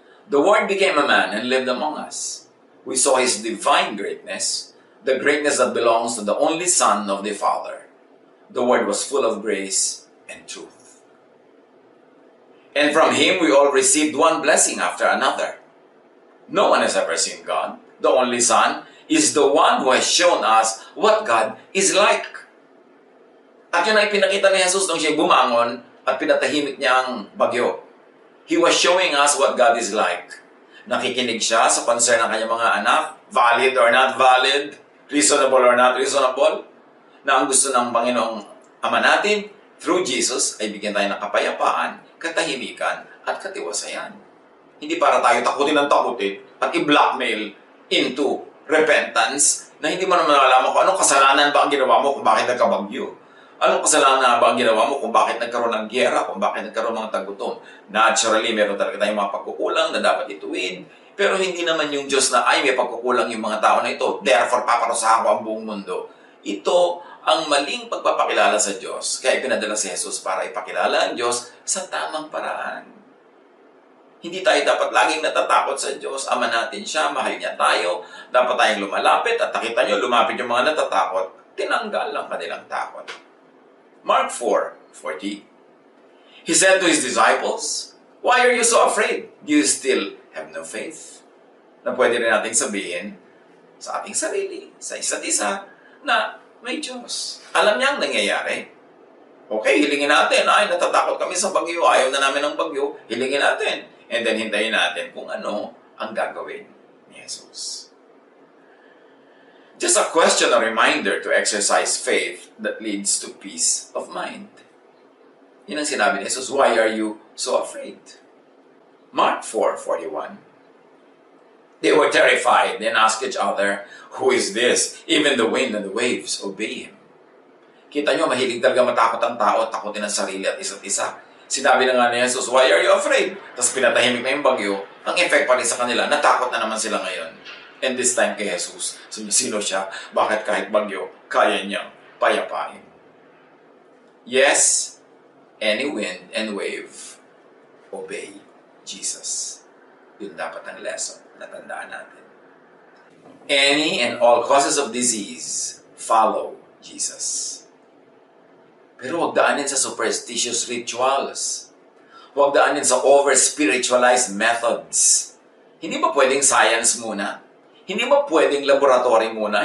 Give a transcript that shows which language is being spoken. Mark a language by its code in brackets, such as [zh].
[en] The Word became a man and lived among us. We saw His divine greatness, the greatness that belongs to the only Son of the Father. The Word was full of grace and truth. And from Him we all received one blessing after another. No one has ever seen God. The only Son is the one who has shown us what God is like. [tl] At yun ay pinakita ni Jesus nung siya bumangon at pinatahimik niya ang bagyo. [en] He was showing us what God is like. [tl] Nakikinig siya sa concern ng kanyang mga anak, [en] valid or not valid, reasonable or not reasonable, [tl] na ang gusto ng Panginoong Ama natin, [en] through Jesus, [tl] ay bigyan tayo ng kapayapaan, katahimikan, at katiwasayan. Hindi para tayo takutin ng takutin at i-blackmail [en] into repentance [tl] na hindi mo naman alam kung anong kasalanan ba ang ginawa mo kung bakit nagkabagyo. Anong kasalanan na ba ang ginawa mo kung bakit nagkaroon ng giyera, kung bakit nagkaroon ng tagutom? Naturally, meron talaga tayong mga pagkukulang na dapat ituwid. Pero hindi naman yung Diyos na, ay, may pagkukulang yung mga tao na ito, [en] therefore [tl] paparusahan ko ang buong mundo. Ito ang maling pagpapakilala sa Diyos. Kaya pinadala si Jesus para ipakilala ang Diyos sa tamang paraan. Hindi tayo dapat laging natatakot sa Diyos. Ama natin siya, mahal niya tayo. Dapat tayong lumalapit at nakita nyo, lumapit yung mga natatakot. Tinanggal ang kanilang takot. [en] Mark 4:40. He said to his disciples, "Why are you so afraid? Do you still have no faith?" [tl] Na pwede rin nating sabihin sa ating sarili, sa isa't isa, na may Diyos. Alam niya ang nangyayari. Okay, hilingin natin. Ay, natatakot kami sa bagyo. Ayaw na namin ng bagyo. Hilingin natin. [en] And then [tl] hintayin natin kung ano ang gagawin ni Jesus. [en] Just a question, a reminder to exercise faith that leads to peace of mind. [tl] Yun ang sinabi ni Jesus, [en] why are you so afraid? [tl] Mark 4:41. [en] They were terrified and asked each other, "Who is this? Even the wind and the waves obey him." [tl] Kita nyo, mahilig talaga matakot ang tao, takutin ang sarili at isa't isa. Sinabi na nga ni Jesus, [en] why are you afraid? [tl] Tapos pinatahimik na yung bagyo. Ang effect pa rin sa kanila, natakot na naman sila ngayon. [en] And this time [tl] kay Jesus, sino siya? Bakit kahit bagyo, kaya niyang payapain? [en] Yes, any wind and wave, obey Jesus. [tl] Yun dapat ang lesson na tandaan natin. [en] Any and all causes of disease, follow Jesus. [tl] Pero huwag daanin sa superstitious rituals. Huwag daanin sa over-spiritualized methods. Hindi ba pwedeng science muna? Hindi ba pwedeng laboratory muna?